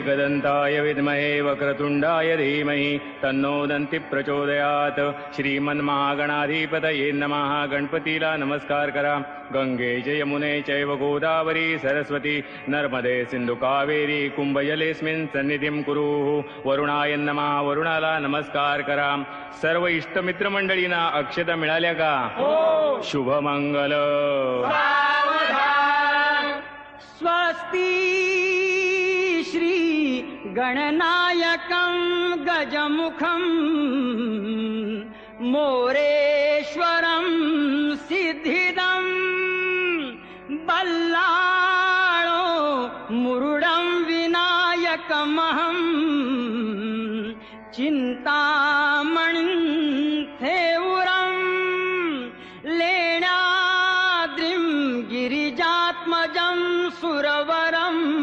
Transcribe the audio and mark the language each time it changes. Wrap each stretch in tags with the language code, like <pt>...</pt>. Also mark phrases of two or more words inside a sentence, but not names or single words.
<sa>एकदन्ताय विद्महे वक्रतुण्डाय धीमहि तन्नो दन्ति प्रचोदयात्। श्रीमन्महागणाधिपतये नमः।</sa> <mr>गणपतीला नमस्कार करा।</mr> <sa>गंगे च यमुने चैव गोदावरी सरस्वती नर्मदे सिंधु कावेरी कुंभजलेस्मिन् सन्निधिं कुरु। वरुणाय नमः।</sa> <mr>वरुणाला नमस्कार करा। सर्व इष्टमित्र मंडळींना अक्षता मिळाल्या का? शुभमंगल।</mr> <sa>स्वस्ति श्री गणनायकं गजमुखं मोरेश्वरं सिद्धिदं बल्लाळो मुरुडं विनायकमहं चिन्तामणिं थेउरं लेण्याद्रिं गिरिजात्मजं सुरवरं</sa>